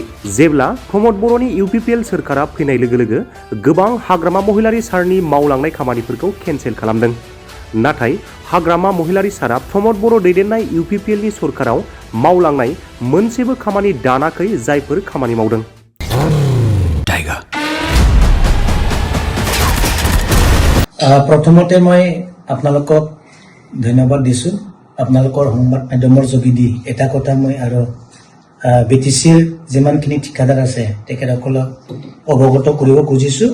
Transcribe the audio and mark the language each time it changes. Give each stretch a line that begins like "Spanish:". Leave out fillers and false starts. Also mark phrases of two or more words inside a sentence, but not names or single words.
Bodo: जेब्ला प्रमद बर'नि इउपिपिएल सोरखारा फैनाय लोगो लोगो गोबां हाग्रामा महिलारी सारनि मावलांनाय खामानिफोरखौ केन्सेल खालामदों। नाथाय हाग्रामा महिलारी सारा प्रमद बर' दैदेननाय इउपिपिएलनि सरकाराव मावलांनाय मोनसेबो खामानि दानाखै जायफोर खामानि मावदों।
Assamese: প্ৰথমতে মই আপোনালোকক ধন্যবাদ দিছোঁ। আপোনালোকৰ সংবাদ মাধ্যমৰ যোগেদি এটা কথা মই আৰু বিটিচিৰ যিমানখিনি ঠিকাদাৰ আছে তেখেতসকলক অৱগত কৰিব খুজিছোঁ।